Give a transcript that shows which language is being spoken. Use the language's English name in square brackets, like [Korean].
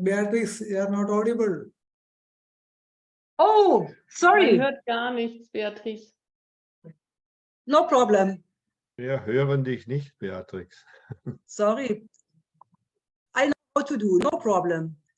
[English] Beatrice, you are not audible. Oh, sorry. [German] Man hört gar nichts, Beatrice. [English] No problem. [German] Wir hören dich nicht, Beatrix. [English] Sorry. I know what to do. No problem.